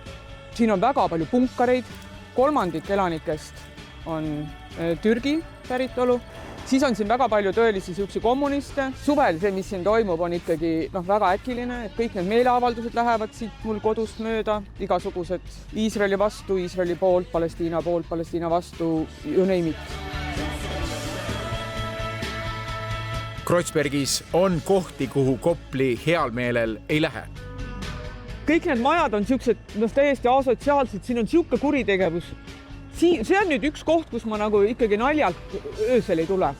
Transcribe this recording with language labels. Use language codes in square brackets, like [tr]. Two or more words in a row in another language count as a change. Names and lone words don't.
[et] Siin on väga palju punkareid. 3% elanikest on Türgi päritolu. Siis on siin väga palju tõelisi siuksi kommuniste. Suvel see, mis siin toimub, on ikkagi väga äkiline, et kõik need meeleavaldused lähevad siit mul kodust mööda. Igasugused Iisraeli vastu, Iisraeli poolt, Palestiina vastu, [en] you name it. [et] Kreuzbergis on kohti, kuhu Kopli heal meelel ei lähe. Kõik need majad on siuksed täiesti asotsiaalsed, siin on siuke kuritegevus. See on nüüd üks koht, kus ma nagu ikkagi naljalt öösel ei tule.